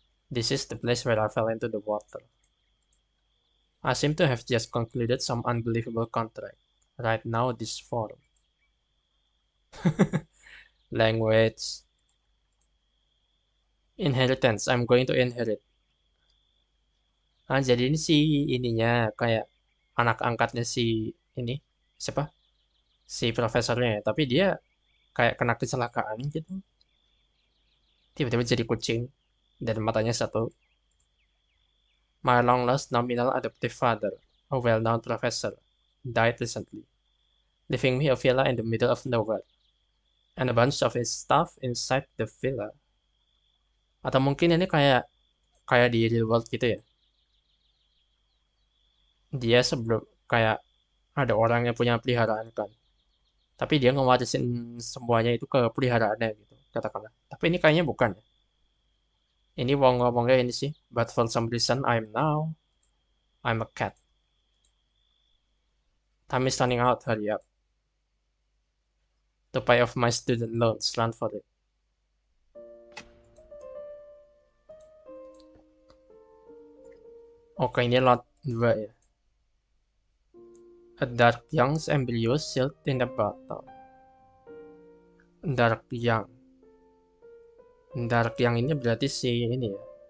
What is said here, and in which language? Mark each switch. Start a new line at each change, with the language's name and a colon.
English: This is the place where I fell into the water. I seem to have just concluded some unbelievable contract. Right now, this form. Language. Inheritance, I'm going to inherit.
Indonesian: Jadi ini si ininya kayak anak angkatnya si ini siapa? Si profesornya ya. Tapi dia kayak kena kecelakaan gitu. Tiba-tiba jadi kucing dan matanya satu.
English: My long lost nominal adoptive father, a well-known professor, died recently, leaving me a villa in the middle of nowhere and a bunch of his stuff inside the villa.
Indonesian: Atau mungkin ini kayak kayak di real world gitu ya. Dia sebelum kayak ada orang yang punya peliharaan kan. Tapi dia ngewarisin semuanya itu ke peliharaannya gitu, katakanlah. Tapi ini kayaknya bukan ya. Ini ngomongnya ini sih.
English: But for some reason I'm a cat. Time is running out, hurry up. To pay off my student loans, run for it.
Indonesian: Oke, ini lot 2 ya.
English: A dark young's embryo sealed in a bottle. Dark young.
Indonesian: Dark young ini berarti si ini ya.